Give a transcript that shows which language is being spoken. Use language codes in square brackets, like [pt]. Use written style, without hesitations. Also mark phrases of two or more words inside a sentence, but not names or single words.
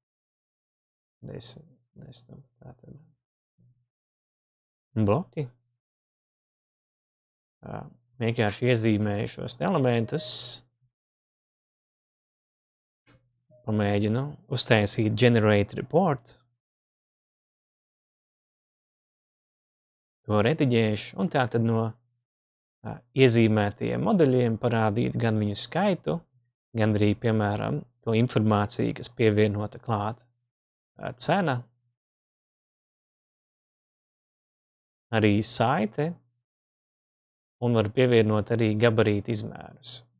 [lv] Tātad bloki. Vienkārši iezīmēju šos elementus. Pamēģinu uztaisīt [en] generate report. [lv] To rediģēšu un tātad no iezīmētajiem modeļiem parādīt gan viņu skaitu, gan arī, piemēram, to informāciju, kas pievienota klāt cena, arī saite, un var pievienot arī gabarītu izmērus.